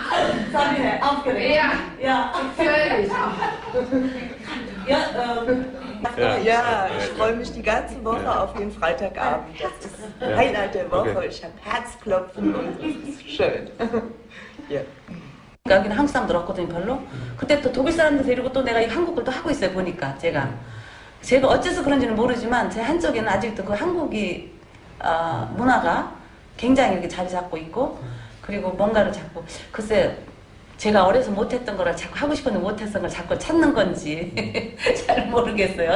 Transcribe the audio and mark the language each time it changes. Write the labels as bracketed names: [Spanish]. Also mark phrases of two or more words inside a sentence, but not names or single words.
[German] Aufgeregt. Ja, völlig. Ja, Ja, ich freue mich die ganze Woche auf den Freitagabend. Das ist Highlight der Woche. Ich habe Herzklopfen und es ist schön. Ja. [Korean] 여기는 한국 사람들 없거든요, 별로. 그때 또 독일 사람들 데리고 또 내가 이 한국을 또 하고 있어요, 보니까 제가 어째서 그런지는 모르지만 제 한쪽에는 아직도 그 한국이 문화가 굉장히 이렇게 자리 잡고 있고 그리고 뭔가를 자꾸 글쎄 제가 어려서 못했던 거를 자꾸 하고 싶었는데 못했던 걸 자꾸 찾는 건지 잘 모르겠어요.